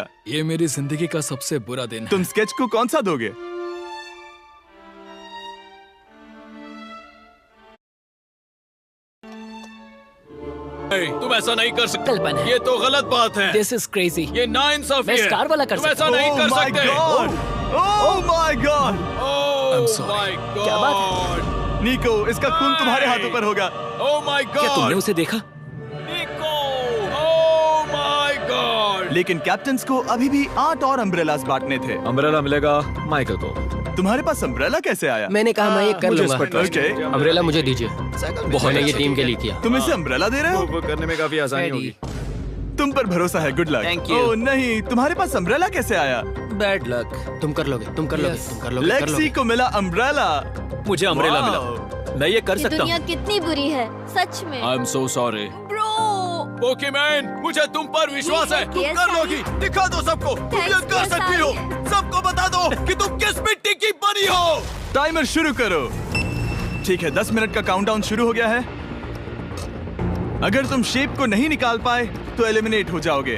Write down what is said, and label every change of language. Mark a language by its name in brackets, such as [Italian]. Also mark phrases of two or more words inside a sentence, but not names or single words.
[Hindi] ये मेरी जिंदगी का सबसे बुरा दिन है। तुम स्केच को कौन सा दोगे? तुम ऐसा नहीं कर सकते। कल्पना है। ये तो गलत बात है। [English] This is crazy. [Hindi] ये नाइंसाफी मैं है। स्टार वाला कर तुम ऐसा सकता नहीं कर [English] my [Hindi] सकते। [English] God! Oh my God! Oh sorry. my God! [Hindi] क्या बात निको, इसका खून तुम्हारे हाथों पर होगा। [English] Oh my God! [Hindi] क्या तुमने उसे देखा? निको! [English] Oh my God! [Hindi] लेकिन कैप्टन्स को अभी भी 8 और अम्ब्रेलास बांटने थे। अम्ब्रेला मिलेगा माइकल को। तुम्हारे पास अम्ब्रेला कैसे आया? मैंने कहा मैं ये कर मुझे इस लूंगा। पर trust है। [English] Okay. [Hindi] अम्ब्रेला मुझे दीजिए। मैंने ये टीम के लिए किया। तुम इसे अम्ब्रेला दे रहे हो? वो करने में काफी आसानी होगी। तुम पर भरोसा है, [English] Good luck. Thank you. [Hindi] ओह नहीं, तुम्हारे पास अम्ब्रेला कैसे आया? [English] Bad luck. [Hindi] तुम कर लोगे, तुम कर लोगे, तुम कर लोगे, कर लेक्सी लोगे। को मिला अम्ब्रेला। मुझे अम्ब्रेला [English] Wow. [Hindi] मिला। मैं ये कर ये सकता दुनिया हूँ। कितनी बुरी है, सच में। [English] I'm so sorry. [Hindi] ब्रो, पोकेमैन, मुझे तुम पर विश्वास है। तुम [English] Yes, [Hindi] कर [English] I- [Hindi] लोगी। दिखा दो सबको। तुम ये [English] Thanks, [Hindi] कर [English] yes, [Hindi] सकती हो। [English] I- [Hindi] सबको बता दो कि तुम किस मिट्टी की बनी हो। टाइमर शुरू करो। ठीक है, 10 मिनट का काउंटडाउन शुरू हो गया है। अगर तुम शेप को नहीं निकाल पाए तो एलिमिनेट हो जाओगे।